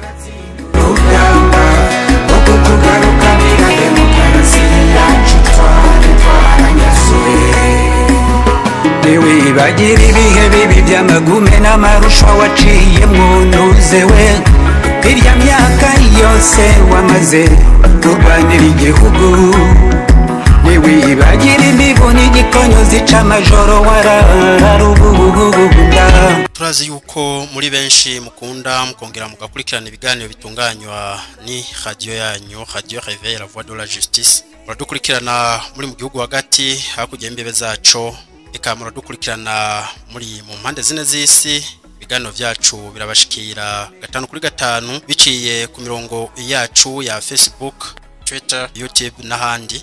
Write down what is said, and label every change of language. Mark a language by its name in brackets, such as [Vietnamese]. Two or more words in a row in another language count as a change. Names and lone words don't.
[Rundi] Ntiwibagire ibihe bibi by'amagume n'amarushanwa waciyemwo ntuzewe irya myaka yose wamaze kurwanira igihugu. Ntiwibagire imibu n'igikonyo zica amajoro warararubububunda. Turazi yuko muri benshi mukunda mukongera mugakurikirana ibiganiro bitunganywa ni radio yanyu Radio Réveil la voix de la justice. Muradukurikirana muri mu gihugu hagati hakurya imbibe zaco, eka muradukurikirana muri mu mpande zine z'isi. Ibiganiro vyacu birabashikira 5 kuri 5 biciye ku mirongo yacu ya Facebook, Twitter, YouTube n'ahandi.